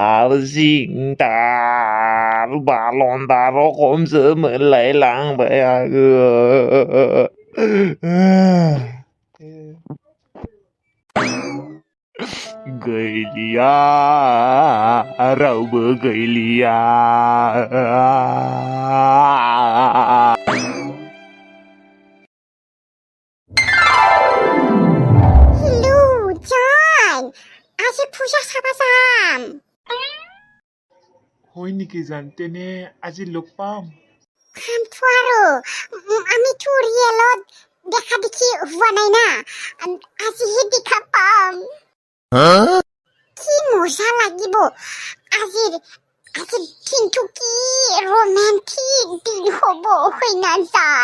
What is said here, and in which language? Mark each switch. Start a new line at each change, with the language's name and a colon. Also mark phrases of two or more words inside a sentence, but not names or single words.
Bodo: हारसिंथार बालन्दा रखमसो मोनलायलांबाय आङो गैलिया रावबो गैलिया Lujan,
Assamese: আজি পূজা চাবা যাম। হয় নেকি জান তেনে আজি লগ পাম খামতো আৰু আমিতো ৰিয়েলত দেখা দেখি হোৱা নাই না আজিহে দেখা পাম কি মজা লাগিব আজিৰ দিনটো কি ৰোমান্টিক দিন হ'ব হয় না জান